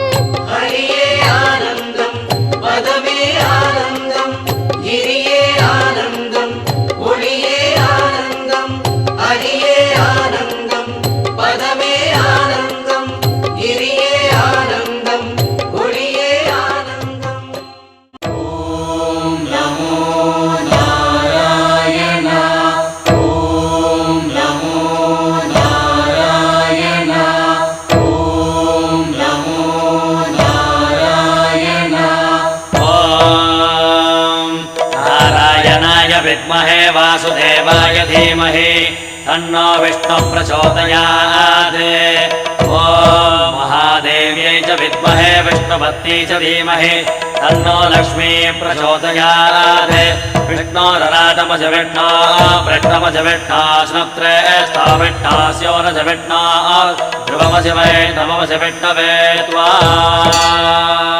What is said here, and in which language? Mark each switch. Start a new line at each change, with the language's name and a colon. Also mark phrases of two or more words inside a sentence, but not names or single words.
Tamil: ஹரியே ஆனந்தம் பதமே ஆனந்தம் கிரியே ஆனந்தம் ஒளியே ஆனந்தம் ஹரியே ஆனந்தம் பதமே ஆனந்தம் கிரியே ஆனந்தம் ஒளியே ஆனந்தம்
Sanskrit: ओम् नमो नारायण ओम् नमो नारायण ओम् नमो नारायण ॐ नारायणाय विद्महे वासुदेवाय धीमहि तन्नो विष्णुः प्रचोदयात् ॐ महादेव्यै च विद्महे विष्णुपत्न्यै च धीमहि तन्नो लक्ष्मी प्रचोदयात् विष्णोरराटमज विष्णो वृष्णमज विष्णो स्नुत्रे स्थाविष्णास्यो रज विष्णो ध्रुवमसि वै नममसि विष्णवे त्वा